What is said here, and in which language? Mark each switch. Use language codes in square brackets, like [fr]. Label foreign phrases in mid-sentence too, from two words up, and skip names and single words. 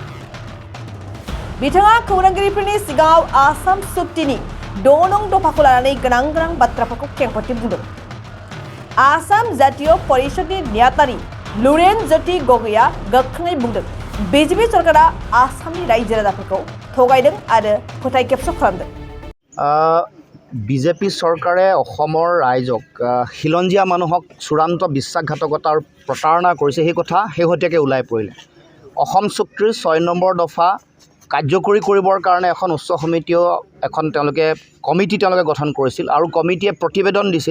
[brx] बिथाङा खौरांगिरिफोरनि सिगाङाव आसाम सुक्तिनि 6 नं दफाखौ लानानै गोनां बाथ्राफोरखौ खेंफोरथि बुंदों। आसाम जातीय परिषदनि नेतारि लुरेन ज्योति गगैया गोख्रोङै बुंदों बिजेपि सरकारा आसामनि रायजो राजाफोरखौ थगायदों आरो फोथायखेबस' खालामदों। [as] বিজেপি চৰকাৰে অসমৰ ৰাইজক খিলঞ্জীয়া মানুহক চূড়ান্ত বিশ্বাসঘাতকতা আৰু প্ৰতাৰণা কৰিছে, সেই কথা শেহতীয়াকৈ ওলাই পৰিলে। অসম চুক্তিৰ 6 নম্বৰ দফা কাৰ্যকৰী কৰিবৰ কাৰণে এখন উচ্চ সমিতিও তেওঁলোকে কমিটি গঠন কৰিছিল আৰু কমিটিয়ে প্ৰতিবেদন দিছিল।